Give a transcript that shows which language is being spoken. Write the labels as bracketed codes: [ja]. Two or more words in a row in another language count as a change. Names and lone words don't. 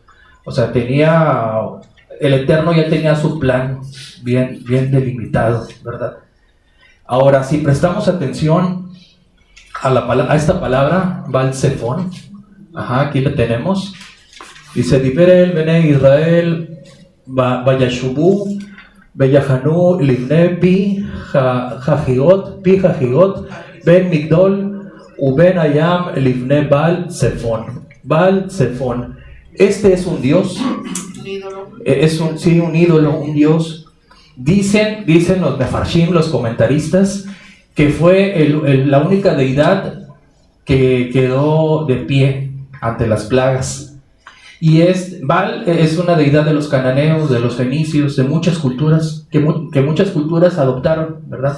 [es] O sea, el Eterno ya tenía su plan bien delimitado, ¿verdad? Ahora, si prestamos atención a esta palabra, Baal Zephón, aquí la tenemos. [he] Dice: דבר אל בני ישראל וישבו ויחנו לפני פי החירת בין מגדל ובין הים לפני בעל צפן. [es] Baal Zephón. Este es un dios. Un ídolo. Es un ídolo, un dios. Dicen los mefarshim, los comentaristas, que fue la única deidad que quedó de pie ante las plagas. Y Baal es una deidad de los cananeos, de los fenicios, de muchas culturas, que muchas culturas adoptaron, ¿verdad?